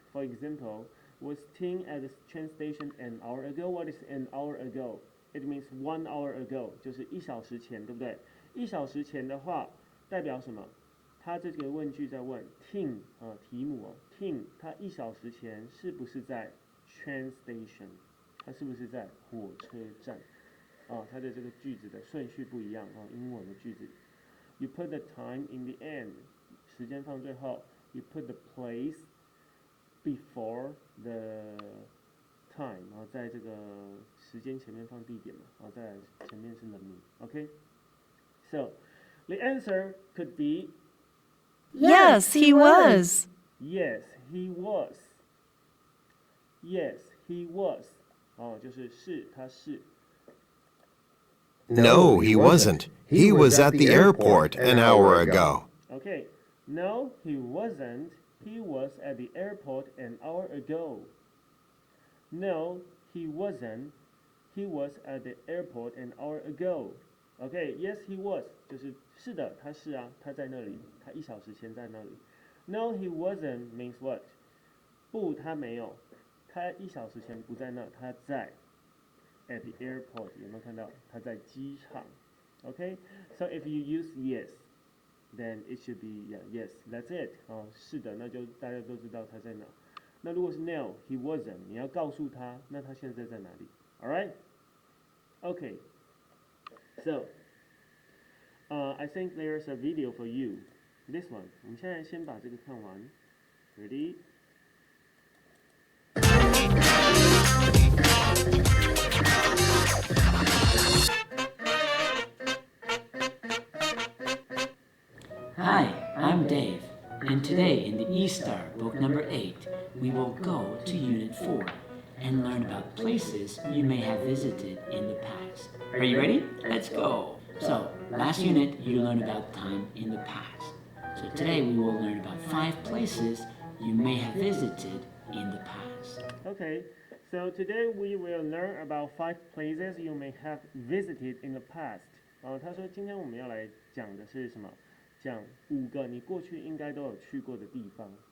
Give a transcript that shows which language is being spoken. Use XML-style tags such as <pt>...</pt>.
<en>For example, was Tim at the train station an hour ago? What is an hour ago? It means 1 hour ago，</en> <zh>就是1小时前，对不对？1小时前的话代表什么？他这个问句在问 Tim 题目Tim 他1小时前是不是在 train station？他是不是在火车站？他的这个句子的顺序不一样英文的句子。</zh> <en>You put the time in the end，</en> <zh>时间放最后。</zh> <en>You put the place before the time，</en> <zh>在这个时间前面放地点嘛，再来前面是人名。</zh> <en>Okay? So the answer could be Yes, he was. Yes, he was. Yes, he was.</en> <zh>就是是，他是。</zh> <en>No, he wasn't. He was at the airport an hour ago. Okay. No, he wasn't. He was at the airport an hour ago. No, he wasn't. He was at the airport an hour ago. Okay, yes, he was.</en> <zh>就是是的，他是啊，他在那里，他1小时前在那里。</zh> <en>No, he wasn't means what?</en> <zh>不，他没有，他1小时前不在那，他在</zh> <en>at the airport。</en> <zh>有没有看到？他在机场。</zh> <en>Okay, so if you use yes.Then it should be yes, that's it.</en> <zh>是的，那就大家都知道他在哪。那如果是</zh> <en>no, he wasn't，</en> <zh>你要告诉他，那他现在在哪里 ？</zh> <en>Alright? Okay. So, I think there's a video for you. This one.</en> <zh>我们现在先把这个看完。</zh> <en>Ready? Hi, I'm Dave, and today in the E-Star book number 8, we will go to Unit 4 and learn about places you may have visited in the past. Are you ready? Let's go! So, last unit you learned about time in the past. So today we will learn about 5 places you may have visited in the past. Okay, so today we will learn about 5 places you may have visited in the past.</en> <zh>他说今天我们要来讲的是什么？讲5个你过去应该都有去过的地方。</zh>